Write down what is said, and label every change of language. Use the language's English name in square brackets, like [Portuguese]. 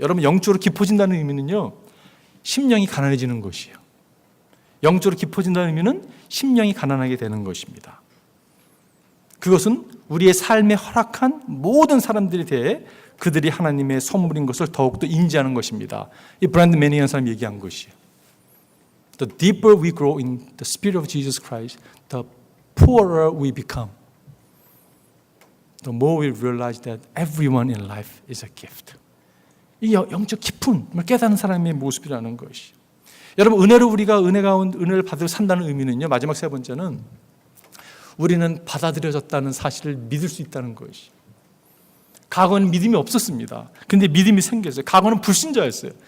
[Korean] 여러분 영적으로 깊어진다는 의미는요, 심령이 가난해지는 것이에요. 영적으로 깊어진다는 의미는 심령이 가난하게 되는 것입니다. 그것은 우리의 삶에 허락한 모든 사람들에 대해 그들이 하나님의 선물인 것을 더욱더 인지하는 것입니다. 이 브랜드 매니언 사람이 얘기한 것이에요. [English] The deeper we grow in the Spirit of Jesus Christ, the poorer we become. The more we realize that everyone in life is a gift. [Korean] 이 영적 깊은 깨닫는 사람의 모습이라는 것이. 여러분 은혜로 우리가 은혜를 받으러 산다는 의미는요, 마지막 세 번째는 우리는 받아들여졌다는 사실을 믿을 수 있다는 것이. 과거는 믿음이 없었습니다. 근데 믿음이 생겼어요. 과거는 불신자였어요.